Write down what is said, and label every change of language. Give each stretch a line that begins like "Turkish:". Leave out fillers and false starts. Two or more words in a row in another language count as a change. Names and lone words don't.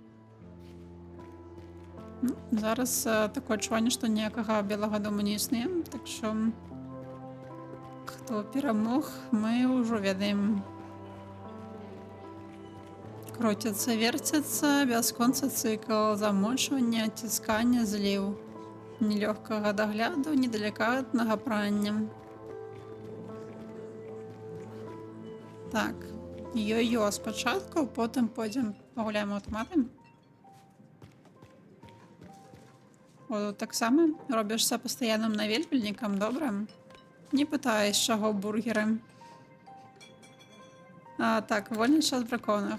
Belarusian: Зараз такое адчуванне, што ніякага белага дому не існуе, так што хто перамог, мы ўжо ведаем. Круціцца, верціцца, бясконцы цыкл замочвання, ціскання, зліў. Ні лёгкага дагляду, ні далікатнага прання. Так, йо-йо спачатку, потым пойдзем пагуляем аўтаматы. О, таксама робішся пастаянным наведвальнікам, добра? Не пытаюсь, чаго бургеры. Так, вольны час дракона.